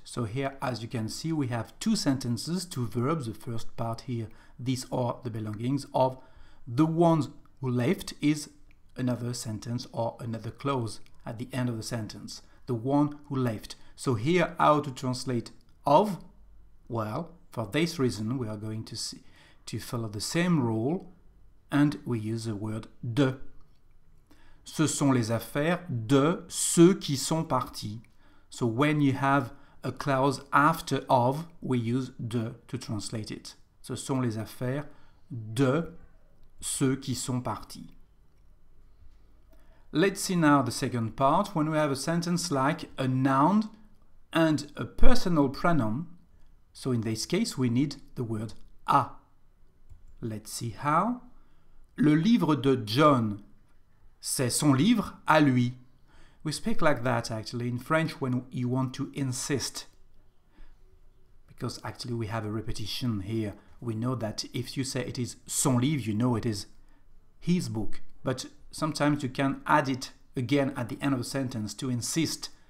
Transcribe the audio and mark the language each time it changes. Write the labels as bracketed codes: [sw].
[en] So here, as you can see, we have two sentences, two verbs. The first part here, these are the belongings of the ones who left, is another sentence or another clause at the end of the sentence. The one who left. So here, how to translate of? Well, for this reason, we are going to follow the same rule, and we use the word de. [fr] Ce sont les affaires de ceux qui sont partis. [en] So when you have a clause after of, we use de to translate it. [fr] Ce sont les affaires de ceux qui sont partis. [en] Let's see now the second part, when we have a sentence like a noun and a personal pronoun. So in this case, we need the word a. Let's see how. [fr] Le livre de John, c'est son livre à lui. [en] We speak like that actually in French when you want to insist. Because actually we have a repetition here. We know that if you say it is [fr] son livre, [en] you know it is his book. But sometimes you can add it again at the end of the sentence to insist.